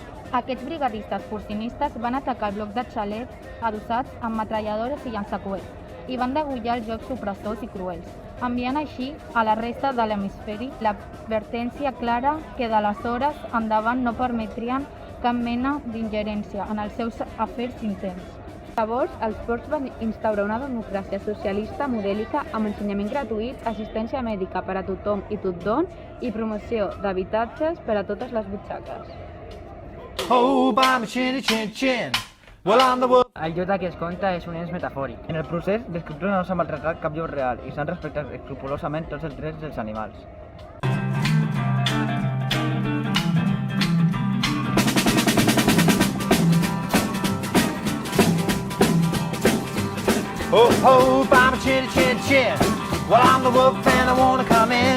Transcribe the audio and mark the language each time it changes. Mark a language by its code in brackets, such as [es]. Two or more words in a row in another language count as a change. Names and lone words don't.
[ca] Aquests brigadistes porcinistes van atacar el bloc de xalets adossats amb metralladores i llançacoets i van degollar els llops opressors i cruels, enviant així a la resta de l'hemisferi l'advertència clara que d'aleshores endavant no permetrien cap mena d'ingerència en els seus afers interns. Llavors, els porcs van instaurar una democràcia socialista modèlica amb ensenyament gratuït, assistència mèdica per a tothom i tothom i promoció d'habitatges per a totes les butxaques. [en] Oh, I'm a chin, chin, chin. Well, I'm the wolf. [ca] El llop que es conta és un ens metafòric. En el procés, l'escriptor no s'ha maltratat cap llop real i s'han respectat escrupolosament tots els drets dels animals. [en] Oh, oh, I'm a chin, chin, chin. Well, I'm the wolf and I wanna come in.